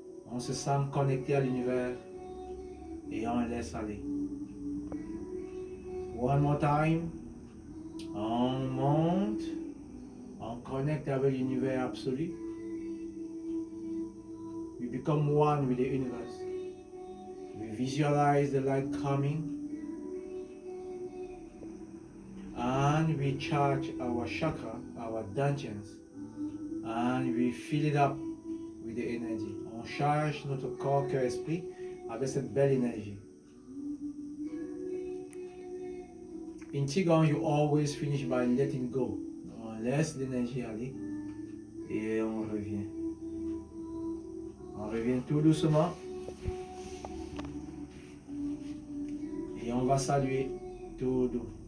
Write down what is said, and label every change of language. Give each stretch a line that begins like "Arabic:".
French: On se sent connecté à l'univers et on laisse aller.
English: One more time.
French: On monte, on connect avec l'univers absolu.
English: We become one with the universe. We visualize the light coming. And we charge our chakra, our dantians, and we fill it up with the energy.
French: On charge notre corps, cœur, esprit avec cette belle énergie.
English: In Qigong, you always finish by letting go.
French: On laisse l'énergie aller et on revient. On revient tout doucement et on va saluer tout doux.